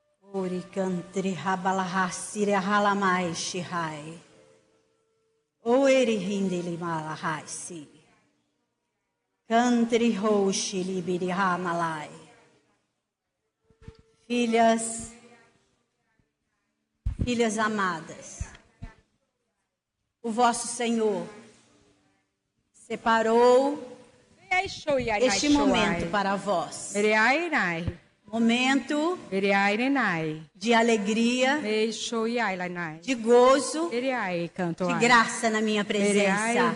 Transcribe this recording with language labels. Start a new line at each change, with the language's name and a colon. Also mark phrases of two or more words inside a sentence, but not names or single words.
Portuguese: Ori cantri rabalahasire halamai shihai. Oeri hindili malahai si. Cantri roshi libiri ramalai. Filhas amadas, o vosso Senhor separou este momento para vós. Momento de alegria, de gozo, de graça na minha presença.